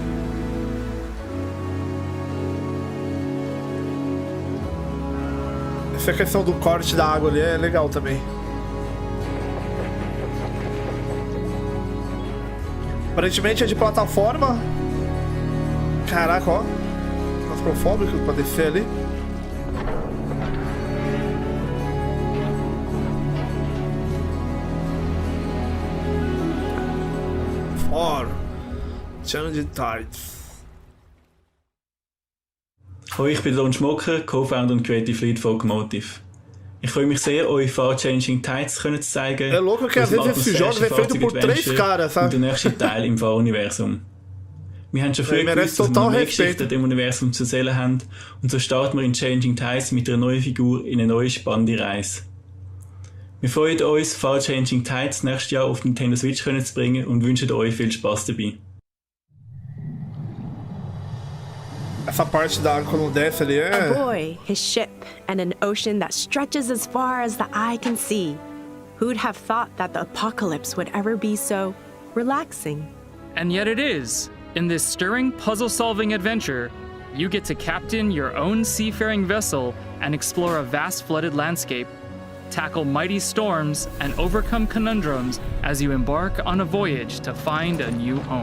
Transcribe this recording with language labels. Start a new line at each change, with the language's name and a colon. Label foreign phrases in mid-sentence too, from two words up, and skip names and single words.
Portuguese: Essa questão do corte da água ali é legal também. Aparentemente é de plataforma. Caraca, ó. Claustrofóbico pra descer ali.
English: Challenge Tides.
German: Hallo, ich bin Don Schmocker, Co-Founder und Creative Lead von Automotive. Ich freue mich sehr, euch Far-Changing Tides zu zeigen.
Portuguese: É louco que às vezes esse jogo é feito por 3 caras, sabe?
German: Und der nächste Teil im Fahruniversum. Wir haben schon früh gewusst, dass wir mehr Geschichten im Universum zu erzählen haben, und so starten wir in Changing Tides mit einer neuen Figur in eine neue spannende Reise. Wir freuen uns, Far-Changing Tides nächstes Jahr auf Nintendo Switch zu bringen und wünschen euch viel Spaß dabei.
Portuguese: Essa parte da água quando desce ali é...
English: A boy, his ship, and an ocean that stretches as far as the eye can see. Who'd have thought that the apocalypse would ever be so relaxing? And yet it is. In this stirring puzzle-solving adventure, you get to captain your own seafaring vessel and explore a vast flooded landscape, tackle mighty storms, and overcome conundrums as you embark on a voyage to find a new home.